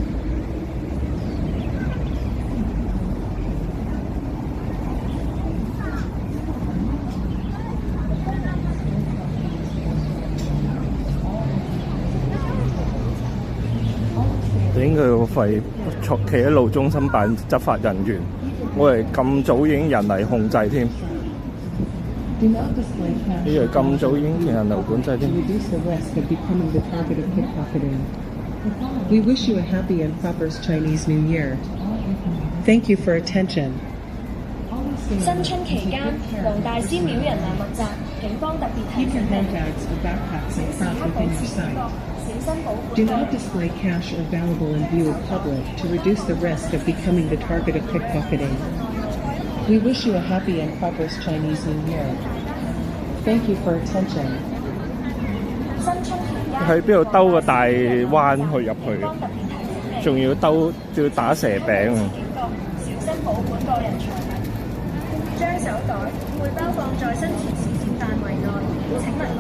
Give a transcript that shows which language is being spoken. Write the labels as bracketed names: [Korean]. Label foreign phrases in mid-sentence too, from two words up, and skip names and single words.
[Cantonese] 頂佢個肺！企喺路中心辦執法人員，我哋咁早已經人嚟控制添，以為咁早已經人流管制添。 [English] We wish you a happy and prosperous Chinese New Year. Thank you for attention. [Cantonese] 新春期間，黃大仙廟人流密集，警方特別提醒你，時刻保持警覺，小心保管。 [English] Do not display cash or valuable in view of public to reduce the risk of becoming the target of pickpocketing. We wish you a happy and prosperous Chinese New Year. Thank you for attention. [Cantonese] 新春期間，喺邊度兜個大彎去入去，仲要打蛇餅啊！小心保管個人財物。將手袋、背包放在身前視線範圍內。請問